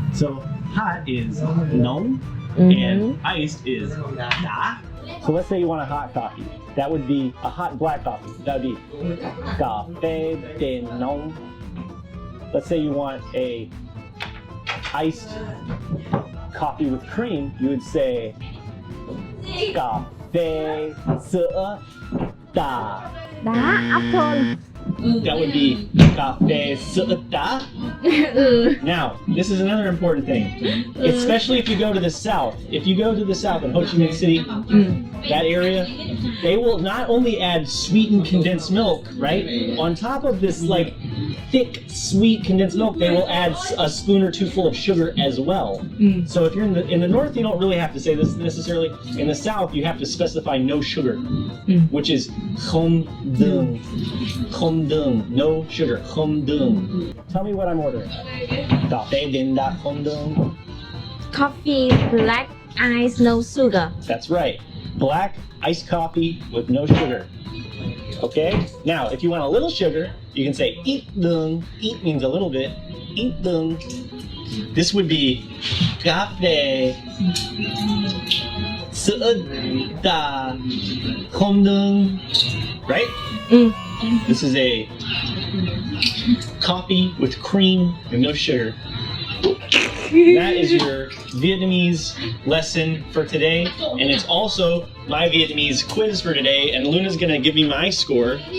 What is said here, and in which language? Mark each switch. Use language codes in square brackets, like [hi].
[en] So hot is nóng and iced is đá. So let's say you want a hot coffee. That would be a hot black coffee. That would be [vi] cà phê de nóng. [en] Let's say you want a iced coffee with cream. You would say [vi] cà phê sữa đá. Đá, áp tone. [en] That would be [vi] cà phê sữa đá. [en] Now, this is another important thing, especially if you go to the south. If you go to the south in Ho Chi Minh City, that area, they will not only add sweetened condensed milk, right? On top of this like thick, sweet condensed milk, they will add a spoon or two full of sugar as well. So if you're in the north, you don't really have to say this necessarily. In the south, you have to specify no sugar, which is [vi] không đường. Không đường, [en] no sugar, [vi] không đường. [en] Tell me what I'm ordering. [vi] Cà phê đen đá không đường. [en] Coffee, black ice, no sugar. That's right. Black iced coffee with no sugar. Okay? Now, if you want a little sugar, you can say [vi] ít đường. [en] Ít means a little bit. [vi] Ít đường. [en] This would be [vi] cà phê sữa đá không đường. [en] Right? This is a coffee with cream and no sugar. That is your Vietnamese lesson for today, and it's also my Vietnamese quiz for today, and Luna's gonna give me my score.